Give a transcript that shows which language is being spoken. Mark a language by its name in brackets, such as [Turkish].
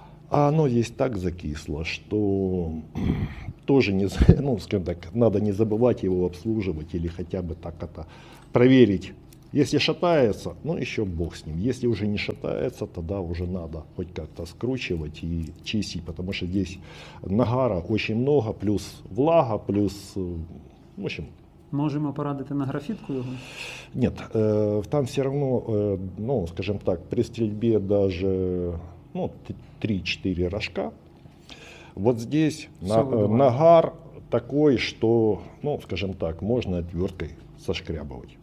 [Russian] А оно здесь так закисло, что тоже скажем так, надо не забывать его обслуживать или хотя бы так это проверить. Если шатается, еще бог с ним. Если уже не шатается, тогда уже надо хоть как-то скручивать и чистить, потому что здесь нагара очень много, плюс влага, плюс, в общем. [Ukrainian] Можемо порадити на графітку його? [Russian] Нет, там все равно, скажем так, при стрельбе даже 3-4 рожка. Вот здесь нагар такой, что, скажем так, можно отверткой сошкрябывать.